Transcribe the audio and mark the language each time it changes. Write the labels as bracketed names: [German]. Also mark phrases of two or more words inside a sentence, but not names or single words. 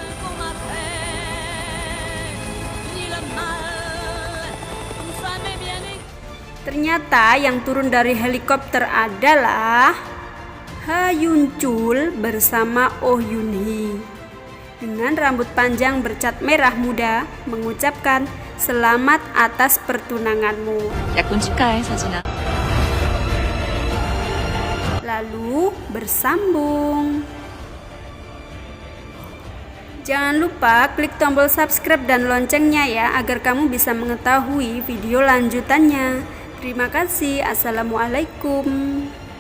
[Indonesian] Ternyata yang turun dari helikopter adalah Ha Yoon Chul bersama Oh Yoon-hee. Dengan rambut panjang bercat merah muda, mengucapkan selamat atas pertunanganmu. [Korean] 약혼 축하해, 서진아. [Indonesian] Lalu bersambung. Jangan lupa klik tombol subscribe dan loncengnya ya agar kamu bisa mengetahui video lanjutannya. Terima kasih. Assalamualaikum.